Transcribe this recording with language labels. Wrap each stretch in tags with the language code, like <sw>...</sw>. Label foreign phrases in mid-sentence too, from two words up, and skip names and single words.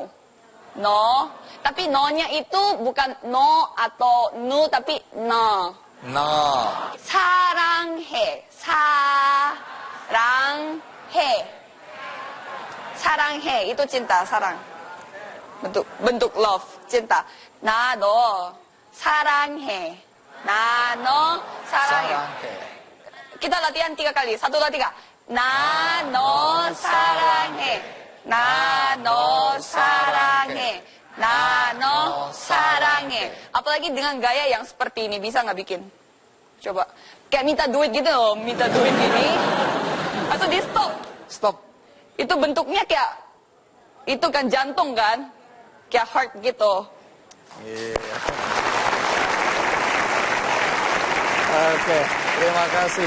<id>No, tapi no-nya itu bukan no atau nu, tapi no. No.</id> <ko>사랑해. 사랑해</ko> <id>itu cinta, sarang. bentuk love, cinta.</id> <ko>나 너 사랑해. 나 너 사랑해.</ko> <id>Kita latihan 3 kali. 1, 2, 3.</id> <ko>나 너 사랑해. 나 너 사랑해. 나 너 사랑해.</ko> <id>Apalagi dengan gaya yang seperti ini, bisa nggak bikin? Coba. Kayak minta duit gitu loh, minta duit gini. Atau di stop. Stop. Itu bentuknya kayak, itu kan jantung kan? Kayak heart gitu. Iya. Oke, terima kasih.</id>